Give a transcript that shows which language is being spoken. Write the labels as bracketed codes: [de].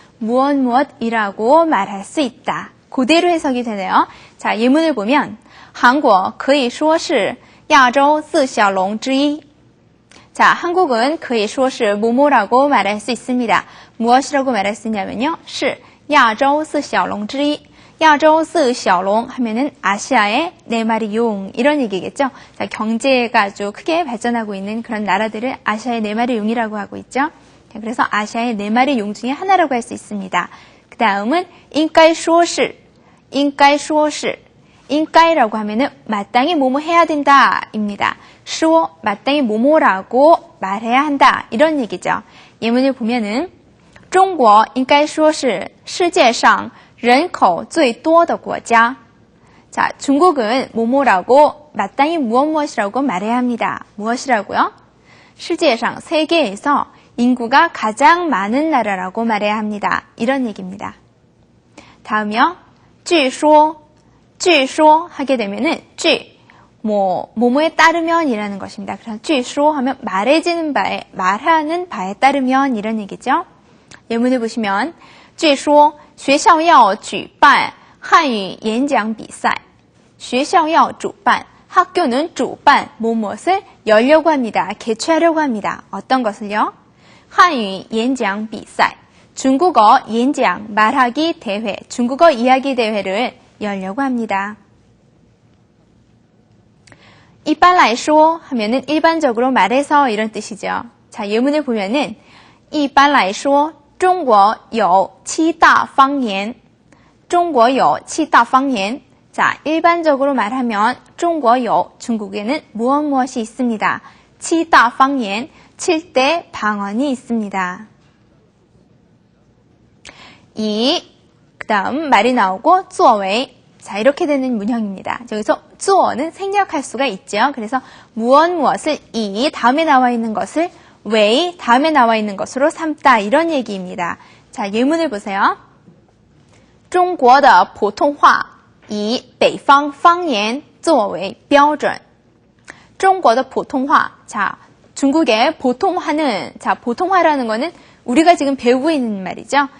[ko] 무엇이라고 말할 수 있다. 그대로 해석이 되네요. 자, 예문을 보면 한국 [zh] 可以说是亚洲四小龙之一. [ko] 자, 한국은 [zh] 可以说是 [ko] 뭐뭐라고 말할 수 있습니다. 무엇이라고 말할 수 있냐면요. [zh] 是亚洲四小龙之一. [ko] 亚洲四小龙 하면은 아시아의 네 마리 용 이런 얘기겠죠. 자, 경제가 아주 크게 발전하고 있는 그런 나라들을 아시아의 네 마리 용이라고 하고 있죠. 자, 그래서 아시아의 네 마리 용 중에 하나라고 할 수 있습니다. 그 다음은 [zh] 应该说是 应该说是 [ko] 인가이라고 하면은 마땅히 뭐뭐 해야 된다 입니다. 说 마땅히 뭐뭐라고 말해야 한다 이런 얘기죠. 예문을 보면은 [zh] 中国应该说是世界上人口最多的国家. [ko] 자, 중국은 뭐뭐라고 마땅히 무엇이라고 말해야 합니다. 무엇이라고요? 世界上 세계에서 인구가 가장 많은 나라라고 말해야 합니다. 이런 얘기입니다. 다음이요. [zh] 据说 据说 [ko] 하게 되면은 据 뭐뭐에 따르면이라는 것입니다. 그래서 据说 하면 말해지는 바에 말하는 바에 따르면 이런 얘기죠. 예문을 보시면 [zh] 据说学校要举办汉语演讲比赛. 学校要主办 [ko] 학교는 主办 무엇을 열려고 합니다. 개최하려고 합니다. 어떤 것을요? [zh] 汉语演讲比赛. [ko] 중국어演讲 말하기 대회, 중국어 이야기 대회를 열려고 합니다. [zh] 一般来说 [ko] 하면은 일반적으로 말해서 이런 뜻이죠. 자, 예문을 보면은 [zh] 一般来说中国有七大方言. 中国有七大方言. [ko] 자, 일반적으로 말하면 [zh] 中国有 [ko] 중국에는 무엇이 있습니다. [zh] 七大方言 [ko] 7대 방언이 있습니다. 그 다음 말이 나오고 作为 자, 이렇게 되는 문형입니다. 여기서 做는 생략할 수가 있죠. 그래서 무엇을 이 다음에 나와 있는 것을 왜 다음에 나와 있는 것으로 삼다 이런 얘기입니다. 자, 예문을 보세요. [zh] 中国的普通话以北方方言作为标准. 中国的普通话. [ko] 자, 중국의 보통화는 자, 보통화라는 거는 우리가 지금 배우고 있는 말이죠.